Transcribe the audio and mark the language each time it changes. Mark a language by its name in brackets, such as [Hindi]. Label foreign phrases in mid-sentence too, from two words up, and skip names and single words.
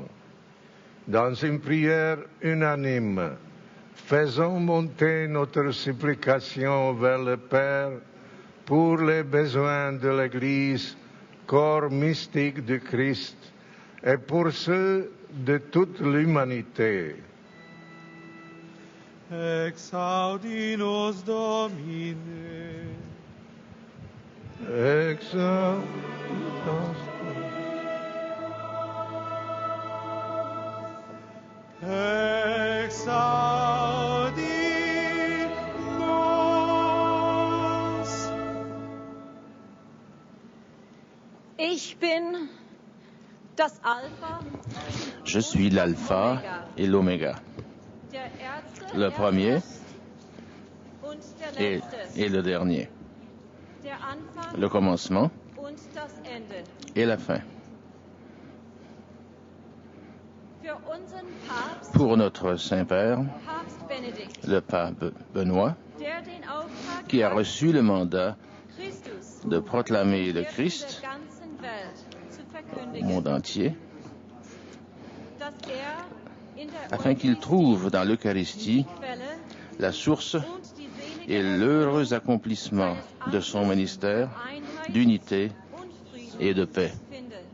[French] Dans une prière unanime, faisons monter notre supplication vers le Père pour les besoins de l'Église, corps mystique de Christ, et pour ceux de toute l'humanité. [Latin] Exaudi nos Domine. Exaudi nos. [German] Ich bin das Alpha. [French] Je suis l'alpha et l'oméga, [German] Der Erste, [French] le premier [German] und der [French] et [German] Letzte. [French] le dernier, [German] Der Anfang [French] le commencement [German] und das Ende. [French] et la fin. [German] Für unseren Papst, [French] Pour notre Saint-Père, [German] Papst Benedikt, [French] le pape Benoît, [German] der den Auftrag [French] qui a [German] hat, [French] reçu le mandat [German] Christus [French] de proclamer le [German] der [French] Christ [German] ganzen Welt zu [French] au [German] verkündigen, [French] monde entier, [German] dass in der [French] afin qu'il trouve dans l'Eucharistie [German] Quelle [French] la source [German] und die selige [French] et l'heureux accomplissement de son ministère d'unité [German] und Frieden [French] et de paix. [German] findet.